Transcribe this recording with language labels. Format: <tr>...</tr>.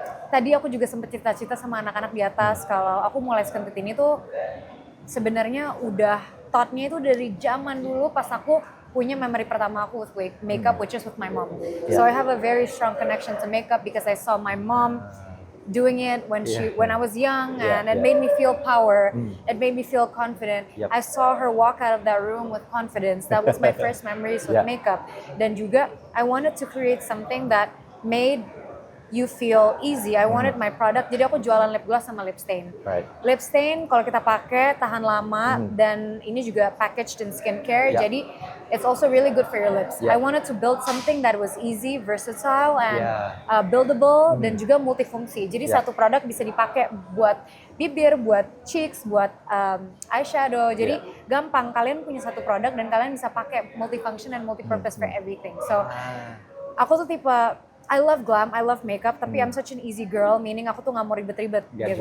<id>Tadi aku juga sempat cerita-cerita sama anak-anak di atas kalau aku mulai Skin-Tit ini tuh sebenarnya udah thought-nya itu dari zaman dulu pas aku punya memory pertama aku</id> <en>with makeup, which is with my mom. So I have a very strong connection to makeup because I saw my mom doing it when I was young, and it made me feel power. It made me feel confident. I saw her walk out of that room with confidence. That was my first memories with makeup.</en> <id>Dan juga</id> <en>I wanted to create something that made you feel easy. I wanted my product.</en> <id>Jadi aku jualan lip gloss sama lip stain. Lip stain kalau kita pakai tahan lama dan ini juga</id> <en>packaged in skincare.</en> <id>Jadi</id> <en>it's also really good for your lips. I wanted to build something that was easy, versatile, and buildable</en> <id>dan juga multifungsi. Jadi satu produk bisa dipakai buat bibir, buat cheeks, buat eyeshadow. Jadi gampang kalian punya satu produk dan kalian bisa pakai</id> <en>multifunction and multipurpose for everything. So</en> <id>aku tuh tipe</id> <en>I love glam, I love makeup,</en> <id>tapi</id> <en>I'm such an easy girl, meaning</en> <id>aku tuh nggak mau ribet-ribet gitu.</id>